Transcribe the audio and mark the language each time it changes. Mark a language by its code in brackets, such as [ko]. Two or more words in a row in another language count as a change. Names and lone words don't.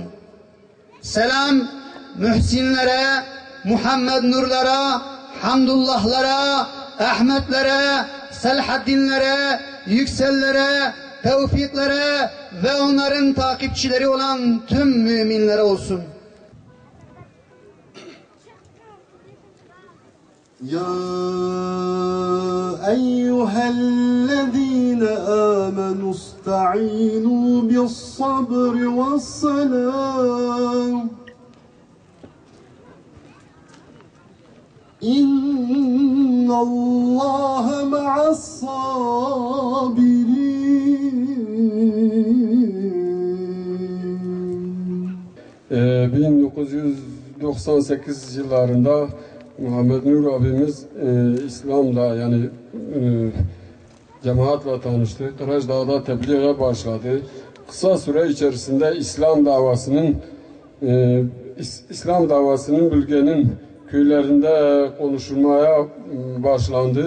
[tr] Selam Mühsinlere, Muhammed Nurlara, Hamdullahlara, Ahmetlere, Selahaddinlere, Yüksellere, Tevfiklere ve onların takipçileri olan tüm müminlere olsun. [ar] يا أيها الذين آمنوا استعينوا بالصبر والسلام. إن الله مع الصابرين. [tr] 1998 yıllarında Muhammed Nur abimiz İslam'la yani cemaatle tanıştı. Kıraçdağ'da tebliğe başladı. Kısa süre içerisinde İslam davasının bölgenin köylerinde konuşulmaya başlandı.